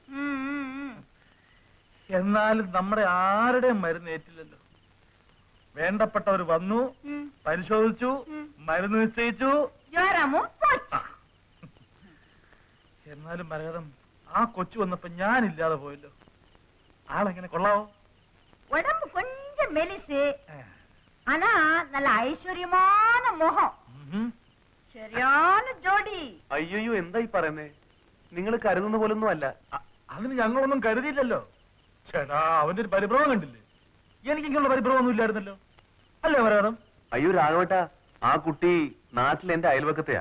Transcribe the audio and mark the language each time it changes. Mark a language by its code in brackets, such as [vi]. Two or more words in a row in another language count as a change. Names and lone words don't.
[ml] എന്നാലും നമ്മുടെ ആരുടെയും മരുന്ന് ഏറ്റില്ലല്ലോ. വേണ്ടപ്പെട്ടവർ വന്നു, പരിശോധിച്ചു, മരുന്ന് നിശ്ചയിച്ചു. എന്നാലും മരകഥം, ആ കൊച്ചു വന്നപ്പോ ഞാനില്ലാതെ പോയല്ലോ. ആളെങ്ങനെ കൊള്ളാവോ? [ta] உடம்பு கொஞ்சம் மெலிசு, ஆனா நல்ல ஐஸ்வர்யமான முகம். [ml] ശരിയാണ് ജോഡി. അയ്യോ എന്തായി പറയുന്നേ? നിങ്ങൾ കരുതുന്ന പോലൊന്നും അല്ല. അതിന് ഞങ്ങളൊന്നും കരുതിയില്ലല്ലോ. ചേട്ടാ, അവന്റെ ഒരു പരിഭ്രമം കണ്ടില്ലേ? എനിക്കിങ്ങനെയുള്ള പരിഭ്രമൊന്നും ഇല്ലായിരുന്നല്ലോ, അല്ലേ മരകഥം? അയ്യോ രാഘവട്ടാ, ആ കുട്ടി നാട്ടിൽ എന്റെ അയൽവക്കത്തെയാ.